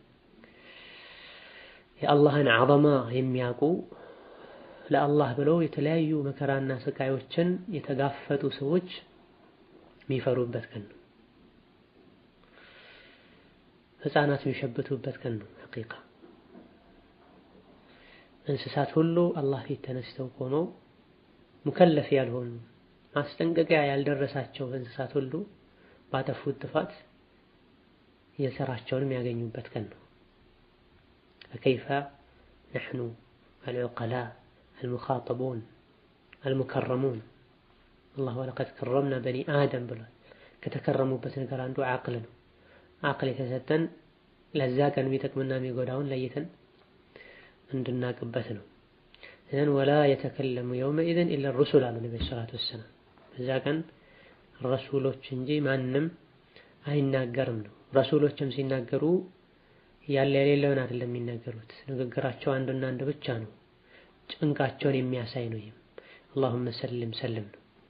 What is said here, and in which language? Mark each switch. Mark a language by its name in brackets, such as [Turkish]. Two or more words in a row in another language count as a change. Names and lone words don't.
[Amharic] የአላህን ዐዘማ የሚያውቁ ለአላህ ብለው የተለያዩ መከራና ስቃዮችን የተጋፈጡ ሰዎች የሚፈሩበት ቀን ነው። ህፃናት የሚሸብቱበት ቀን ነው። ሐቂቃ እንስሳት ሁሉ አላህ ፊት ተነስተው ቆመው ሙከለፍ ያልሆኑ ማስጠንቀቂያ ያልደረሳቸው እንስሳት ሁሉ ባጠፉት ጥፋት የሰራቸውን የሚያገኙበት ቀን ነው። [Arabic] فكيف نحن العقلاء المخاطبون المكرمون الله ولقد كرمنا بني آدم [Amharic] ብሏል። ከተከረሙበት ነገር አንዱ ዓቅል ነው። ዓቅል የተሰጠን ለዛ ቀን የሚጠቅምና የሚጎዳውን ለይተን እንድናቅበት ነው። [Arabic] إذن ولا يتكلم يومئذ إلا الرسل [Amharic] አሉ ነብዩ [Arabic] صلى الله عليه وسلم። [Amharic] በዛ ቀን ረሱሎች እንጂ ማንም አይናገርም ነው። ረሱሎችም ሲናገሩ ያለ የሌለውን አይደለም የሚናገሩት። ንግግራቸው አንድና አንድ ብቻ ነው። ጭንቃቸውን የሚያሳይ ነው። [Arabic] اللهم سلم سلم [Amharic] ነው።